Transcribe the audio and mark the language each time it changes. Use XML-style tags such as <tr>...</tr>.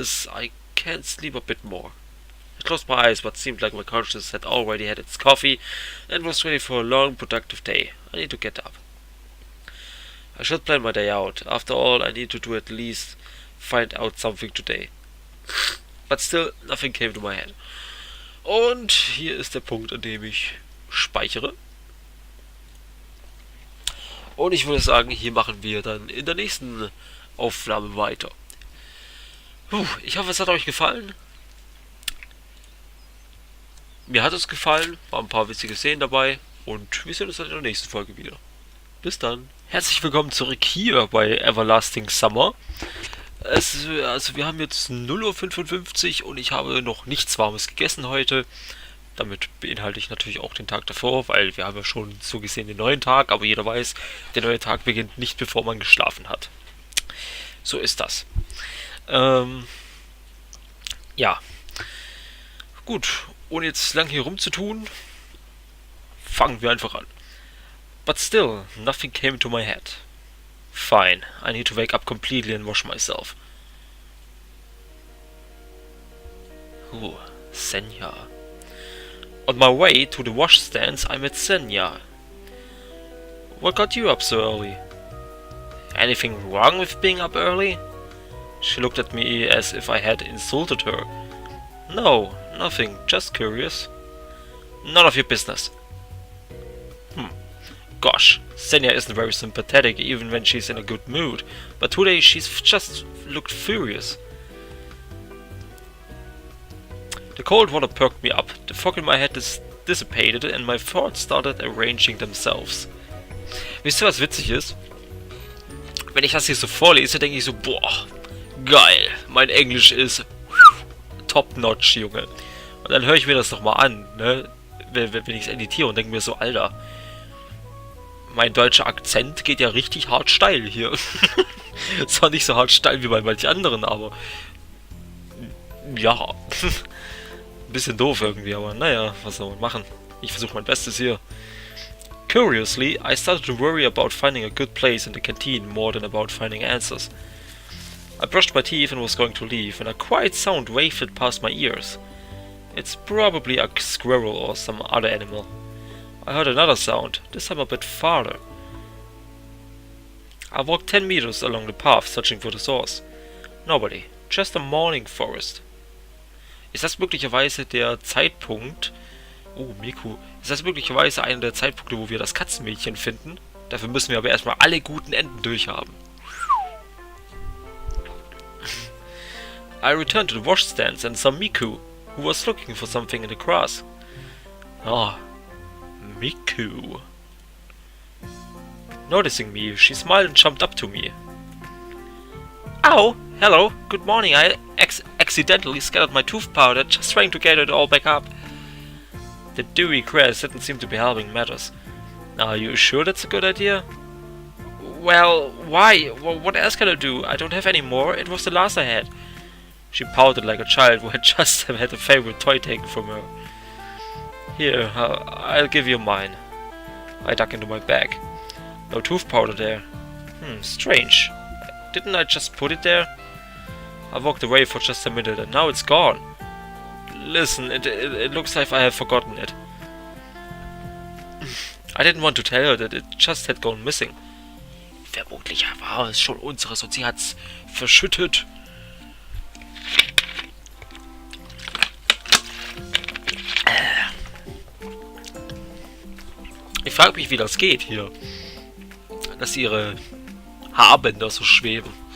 <en>I can't sleep a bit more. I closed my eyes, but seemed like my conscience had already had its coffee and was ready for a long, productive day. I need to get up. I should plan my day out. After all, I need to do at least find out something today. But still, nothing came to my head.</en> <de>Und hier ist der Punkt, an dem ich speichere. Und ich würde sagen, hier machen wir dann in der nächsten Aufnahme weiter. Ich hoffe, es hat euch gefallen. Mir hat es gefallen, waren ein paar witzige Szenen dabei und wir sehen uns dann in der nächsten Folge wieder. Bis dann. Herzlich willkommen zurück hier bei Everlasting Summer. Also wir haben jetzt 0:55 Uhr und ich habe noch nichts Warmes gegessen heute, Damit beinhalte ich natürlich auch den Tag davor, weil wir haben ja schon so gesehen den neuen Tag, aber jeder weiß, der neue Tag beginnt nicht, bevor man geschlafen hat. So ist das. Ja. Gut, ohne jetzt lang hier rumzutun, fangen wir einfach an.</de> <en>But still, nothing came to my head. Fine, I need to wake up completely and wash myself. Ooh, Senya. On my way to the washstands, I met Senya. What got you up so early? Anything wrong with being up early? She looked at me as if I had insulted her. No, nothing, just curious. None of your business. Gosh, Senya isn't very sympathetic even when she's in a good mood, but today she's just looked furious. The cold water perked me up, the fog in my head dissipated and my thoughts started arranging themselves.</en> <de>Wisst ihr, was witzig ist? Wenn ich das hier so vorlese, denke ich so, boah, geil, mein Englisch ist top-notch, Junge. Und dann höre ich mir das nochmal an, ne, wenn ich es editiere und denke mir so, Alter, mein deutscher Akzent geht ja richtig hart steil hier. Zwar nicht so hart steil wie bei manchen anderen, aber ja, ein bisschen doof irgendwie, aber naja, was soll man machen? Ich versuche mein Bestes hier.</de> <en>Curiously, I started to worry about finding a good place in the canteen more than about finding answers. I brushed my teeth and was going to leave, when a quiet sound wafted past my ears. It's probably a squirrel or some other animal. I heard another sound, this time a bit farther. I walked 10 meters along the path, searching for the source. Nobody, just a morning forest.</en> <de>Ist das möglicherweise der Zeitpunkt... Oh, Miku. Ist das möglicherweise einer der Zeitpunkte, wo wir das Katzenmädchen finden? Dafür müssen wir aber erstmal alle guten Enden durchhaben.</de> <en>I returned to the washstands and saw Miku, who was looking for something in the grass. Ah, Miku. Noticing me, she smiled and jumped up to me. Ow! Hello, good morning. I accidentally scattered my tooth powder, just trying to get it all back up. The dewy grass didn't seem to be helping matters. Are you sure that's a good idea? Well, why? What else can I do? I don't have any more. It was the last I had. She pouted like a child who had just had a favorite toy taken from her. Here, I'll give you mine. I dug into my bag. No tooth powder there. Strange. Didn't I just put it there? I walked away for just a minute and now it's gone. Listen, it looks like I have forgotten it. I didn't want to tell her that it just had gone missing.</en> <de>Vermutlich war es schon unseres und sie hat's verschüttet. Ich frage mich, wie das geht hier. Dass ihre Haarbänder so schweben.</de>